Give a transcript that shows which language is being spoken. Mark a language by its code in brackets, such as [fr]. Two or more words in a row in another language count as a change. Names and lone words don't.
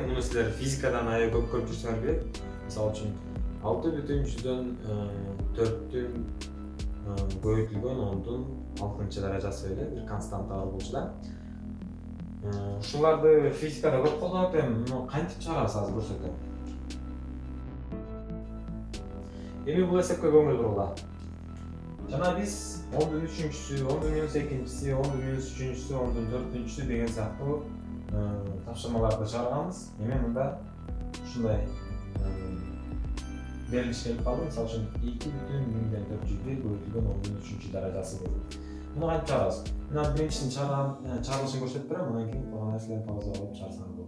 [ky] Муну силер физикадан аябай көп көрүп жүрсөңөр билет. Мисал үчүн 6,4'түн көбөйтүлгөн 10'дун 6 даражасы эле бир константа бар болчу да. Ушуларды физикада көп колдонот. Эми кантип чыгарабыз азыр көрсөтөм. Эми бул эсепке көңүл бургула. Жана биз 10'dун 3-нчүсү, 10'dун минус 2-нчиси, 10'dун минус 3-нчүсү, 10'dун 4-нчүсү деген сыяктуу тапшырмаларды чыгарганбыз. Эми мында ушундай берилиш келип калды. Мисалы үчүн 2,1400 көбөйтүлгөн 10'дун 3-нчү даражасы болду. Муну кантип чыгарабыз? Мына биринчисин чыгарылышын көрсөтүп берем, андан кийин калган нерселерди пауза кылып чыгарсаңыз болот.